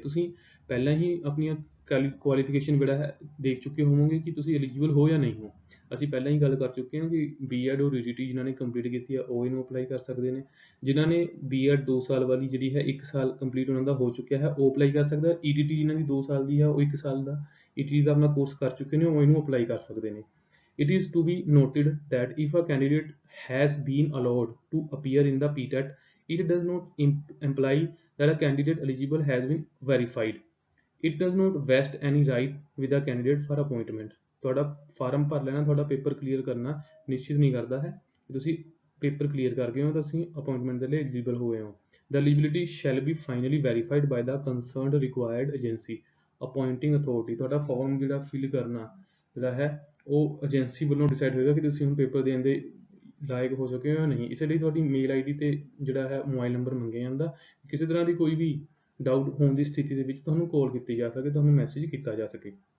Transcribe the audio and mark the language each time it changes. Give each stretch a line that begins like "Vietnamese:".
Punjabi: ਤੁਸੀਂ ਪਹਿਲਾਂ ਹੀ ਆਪਣੀਆਂ ਕੁਆਲੀਫਿਕੇਸ਼ਨ ਜਿਹੜਾ ਹੈ ਦੇਖ ਚੁੱਕੇ ਹੋਵੋਗੇ ਕਿ ਤੁਸੀਂ ਐਲੀਜੀਬਲ ਹੋ ਜਾਂ ਨਹੀਂ ਹੋ। ਅਸੀਂ ਪਹਿਲਾਂ ਹੀ ਗੱਲ ਕਰ ਚੁੱਕੇ ਹਾਂ ਕਿ B.Ed ਔਰ UGT ਜਿਨ੍ਹਾਂ ਨੇ ਕੰਪਲੀਟ ਕੀਤੀ ਹੈ ਉਹ ਇਹਨੂੰ ਅਪਲਾਈ ਕਰ ਸਕਦੇ ਨੇ। ਜਿਨ੍ਹਾਂ ਨੇ B.Ed 2 ਸਾਲ ਵਾਲੀ ਜਿਹੜੀ ਹੈ 1 ਸਾਲ ਕੰਪਲੀਟ ਉਹਨਾਂ ਦਾ ਹੋ ਚੁੱਕਿਆ ਹੈ ਉਹ ਅਪਲਾਈ ਕਰ ਸਕਦਾ। ETT ਜਿਨ੍ਹਾਂ ਦੀ 2 ਸਾਲ ਦੀ ਹੈ ਉਹ 1 ਸਾਲ ਦਾ ETT ਦਾ ਆਪਣਾ ਕੋਰਸ ਕਰ ਚੁੱਕੇ ਨੇ ਉਹ ਇਹਨੂੰ ਅਪਲਾਈ ਕਰ ਸਕਦੇ ਨੇ।
English: It is to be noted that if a candidate has been allowed to appear in the PTET, it does not imply that a candidate eligible has been verified। It does not vest any right with a candidate for appointment।
Punjabi: ਤੁਹਾਡਾ farm ਭਰ ਲੈਣਾ, ਤੁਹਾਡਾ paper clear ਕਰਨਾ ਨਿਸ਼ਚਿਤ ਨਹੀਂ ਕਰਦਾ ਹੈ ਕਿ ਤੁਸੀਂ ਪੇਪਰ ਕਲੀਅਰ ਕਰ ਗਏ ਹੋ ਤਾਂ ਤੁਸੀਂ ਅਪਾਇੰਟਮੈਂਟ ਦੇ ਲਈ ਐਲੀਜੀਬਲ ਹੋ ਗਏ ਹੋ।
English: The eligibility shall be finally verified by the concerned required agency appointing authority।
Punjabi: ਤੁਹਾਡਾ ਫਾਰਮ ਜਿਹੜਾ ਫਿਲ ਕਰਨਾ ਜਿਹੜਾ ਹੈ ਉਹ ਏਜੰਸੀ ਵੱਲੋਂ ਡਿਸਾਈਡ ਹੋਏਗਾ ਕਿ ਤੁਸੀਂ ਹੁਣ ਪੇਪਰ ਦੇਣ ਦੇ ਲਾਇਕ ਹੋ ਚੁੱਕੇ ਹੋ ਜਾਂ ਨਹੀਂ। ਇਸੇ ਲਈ ਤੁਹਾਡੀ ਮੇਲ ਆਈਡੀ ਤੇ ਜਿਹੜਾ ਹੈ ਮੋਬਾਈਲ ਨੰਬਰ ਮੰਗਿਆ ਜਾਂਦਾ। ਕਿਸੇ ਤਰ੍ਹਾਂ ਦੀ ਕੋਈ ਵੀ ਡਾਊਟ ਹੋਣ ਦੀ ਸਥਿਤੀ ਦੇ ਵਿੱਚ ਤੁਹਾਨੂੰ ਕਾਲ ਕੀਤੀ ਜਾ ਸਕੇ, ਤੁਹਾਨੂੰ ਮੈਸੇਜ ਕੀਤਾ ਜਾ ਸਕੇ।